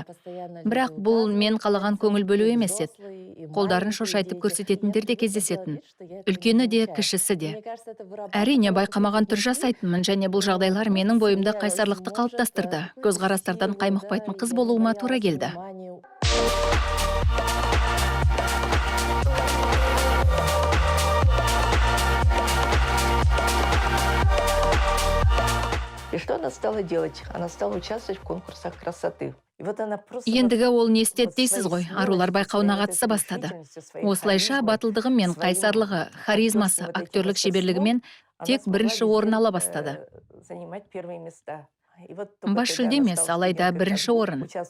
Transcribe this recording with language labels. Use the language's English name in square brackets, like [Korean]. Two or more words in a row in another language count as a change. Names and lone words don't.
[Kazakh] Бірақ бұл мен қалаған көңіл бөлу емес еді. Қолдарын шошайтып көрсететіндер де кездесетін. Үлкені де, кішісі де. Әрине, байқамаған түр жасайтынмын, және бұл жағдайлар менің бойымда қайсарлықты қалыптастырды. Көзқарастардан қаймықпайтын қыз болуыма тура келді. [Russian] И что она стала делать? Она стала участвовать в конкурсах красоты. [Kazakh] Ендігі ол не істеді дейсіз ғой, арулар байқауына қатыса бастады. Осылайша батылдығы мен қайсарлығы, харизмасы, актерлік шеберлігімен тек бірінші орын ала бастады. Бас жүлде емес, алайда бірінші орын.